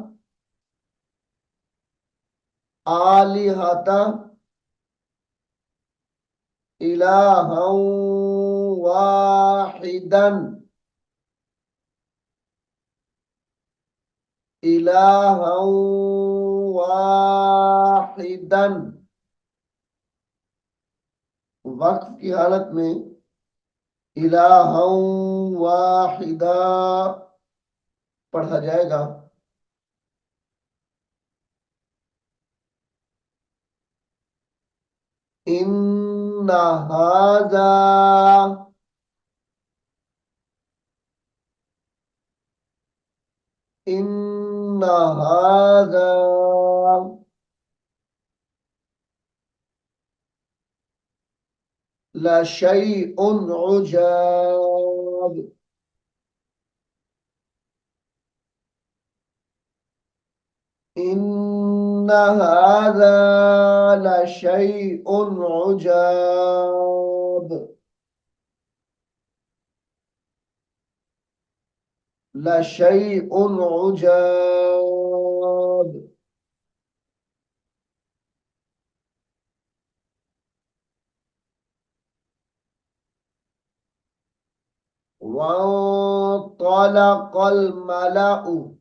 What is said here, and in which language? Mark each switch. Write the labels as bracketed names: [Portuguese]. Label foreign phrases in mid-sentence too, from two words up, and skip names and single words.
[Arabic] آلهة إلها واحدا. إلها واحدا. [Hindi] वक्फ की हालत में [Arabic] إلها واحدا [Hindi] पढ़ा जाएगा। [Arabic] إن هذا. إن هذا لشيء عجاب. إن هذا لشيء عجاب. لشيء عجاب. وانطلق الملأ.